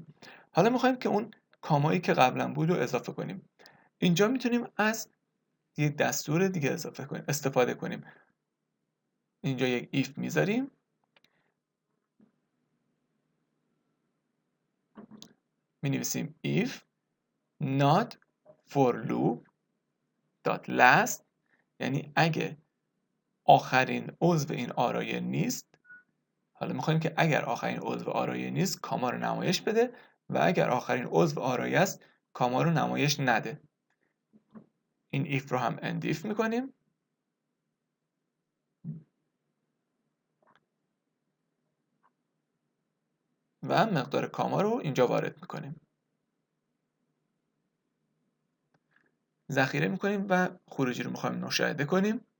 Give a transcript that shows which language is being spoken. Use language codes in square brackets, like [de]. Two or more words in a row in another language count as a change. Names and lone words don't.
[fa] حالا میخوایم که اون کامایی که قبلا بود رو اضافه کنیم. اینجا میتونیم از یک دستور دیگه استفاده کنیم. اینجا یک if میذاریم. مینویسیم [en] if not for loop dot last، [fa] یعنی اگه آخرین عضو این آرایه نیست. حالا میخوایم که اگر آخرین عضو آرایه نیست کاما رو نمایش بده و اگر آخرین عضو آرایه است کاما رو نمایش نده. این if رو هم [en] end if [fa] میکنیم و مقدار کاما رو اینجا وارد میکنیم. ذخیره میکنیم و خروجی رو میخوایم مشاهده کنیم.